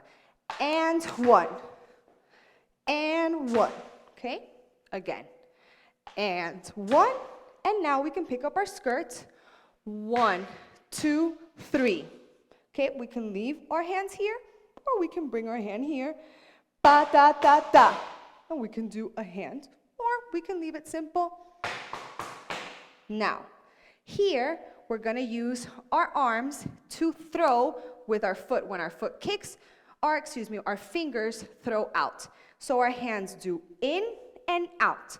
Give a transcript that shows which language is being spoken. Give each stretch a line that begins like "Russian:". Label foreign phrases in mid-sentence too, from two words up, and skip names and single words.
English: And 1. And 1. Okay? Again. And 1. And now we can pick up our skirts. 1, 2, 3. Okay? We can leave our hands here, or we can bring our hand here. Pa, ta, ta, ta. And we can do a hand, or we can leave it simple. Now, here, we're going to use our arms to throw with our foot. When our foot kicks, our fingers throw out. So our hands do in and out.